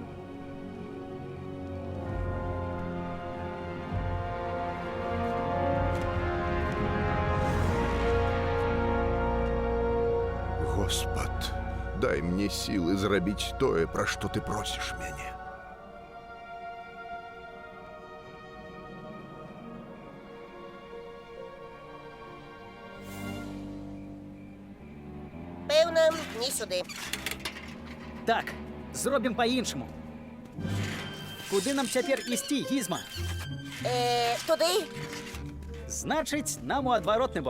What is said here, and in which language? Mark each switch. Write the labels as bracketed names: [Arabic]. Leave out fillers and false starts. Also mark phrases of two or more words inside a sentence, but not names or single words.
[Belarusian] Господ, дай мне сілы зрабіць тое, пра што ты просіш мяне. [Ukrainian] Певно, не сюди. [Belarusian] Так, зробім па-іншаму. Куди нам цяпер ісці, Гізма? [Ukrainian] Туди. [Belarusian] Значыць, нам у адваротны бок.